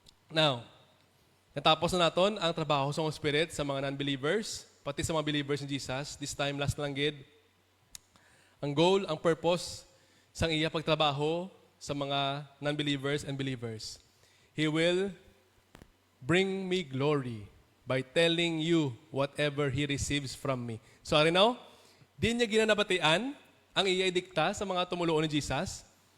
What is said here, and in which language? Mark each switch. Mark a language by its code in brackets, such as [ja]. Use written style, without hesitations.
[hil] Now, natapos na naton ang trabaho sa Spirit sa mga non-believers, pati sa mga believers ni Jesus. This time, last lang gid. Ang goal, ang purpose sang iya pagtrabaho sa mga non-believers and believers. [en] He will bring me glory by telling you whatever He receives from me. [hil] Sorry now, di niya ginanabatian ang iya idikta sa mga tumuloon ni Jesus.